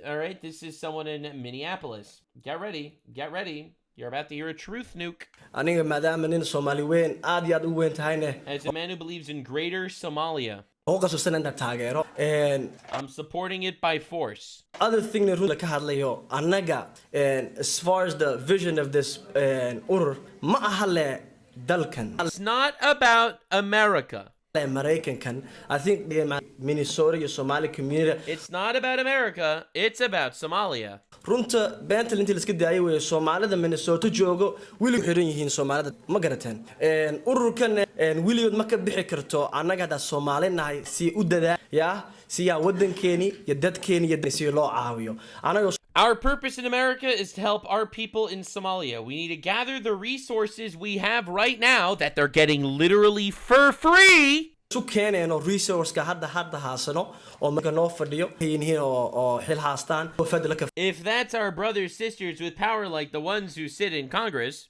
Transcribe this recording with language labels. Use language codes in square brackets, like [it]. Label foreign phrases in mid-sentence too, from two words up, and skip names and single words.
[en] All right, this is someone in Minneapolis. Get ready. Get ready. You're about to hear a truth nuke. As a man who believes in greater Somalia. I'm supporting it by force. Other thing that [so] ka hadlayo annaga [en] as far as the vision of this [so] urur ma aha dalkan. [en] It's not about America. I think the Minnesota Somali community. It's not about America. It's about Somalia. [so] runta beenta inta la iska daayay way Soomaalida Minnesota joogo wili xiran yihiin Soomaalida ma garateen ururkan wiligood ma ka bixi karto annaga hada Soomaali nahay si u dadaa si wadankeeni iyo dadkeeni iyo si loo caawiyo anaga. [en] Our purpose in America is to help our people in Somalia. We need to gather the resources we have right now that they're getting literally for free. Resource if that's our brothers sisters with power like the ones who sit in Congress.